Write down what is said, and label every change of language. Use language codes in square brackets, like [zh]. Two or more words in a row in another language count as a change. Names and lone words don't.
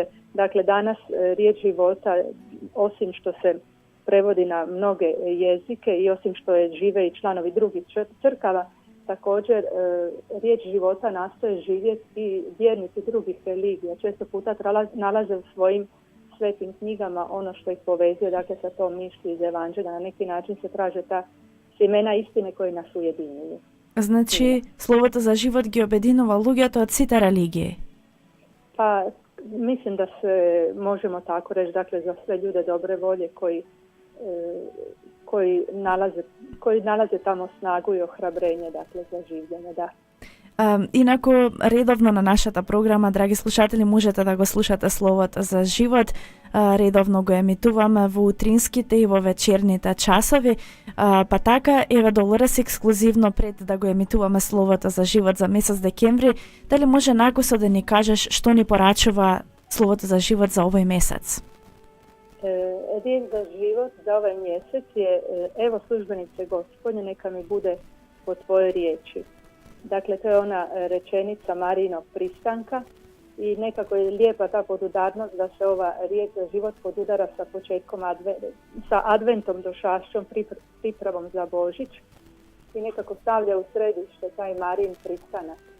[hr] Dakle, danas riječ života, osim što se prevodi na mnoge jezike i osim što je žive i članovi drugih crkava, također, riječ života nastoje živjeti i vjernici drugih religija. Često puta nalaze u svojim svetim knjigama ono što ih povezuje, dakle sa tom mišlju iz Evanđelja. Na neki način se traže ta semena istine koji nas ujedinjuju. [mk] Значи, словото за живот ги обединува луѓето од сите религии? [hr] Pa, mislim da se možemo tako reći, dakle za sve ljude dobre volje koji nalaze tamo snagu i ohrabrenje, dakle, za življenje, da. [mk] Инаку, редовно на нашата програма, драги слушатели, можете да го слушате Словото за живот. Редовно го емитуваме во утринските и во вечерните часови. Па така, еве Долорес, ексклузивно пред да го емитуваме Словото за живот за месец декември, дали може накусо да ни кажеш што ни порачува Словото за живот за овој месец? [hr] Riječ za život za ovaj mjesec je evo službenice Gospodnje, neka mi bude po tvojoj riječi. Dakle, to je ona rečenica Marijinog pristanka i nekako je lijepa ta podudarnost da se ova riječ za život podudara sa početkom sa adventom, došašćom, pripravom za Božić i nekako stavlja u središte taj Marijin pristanak.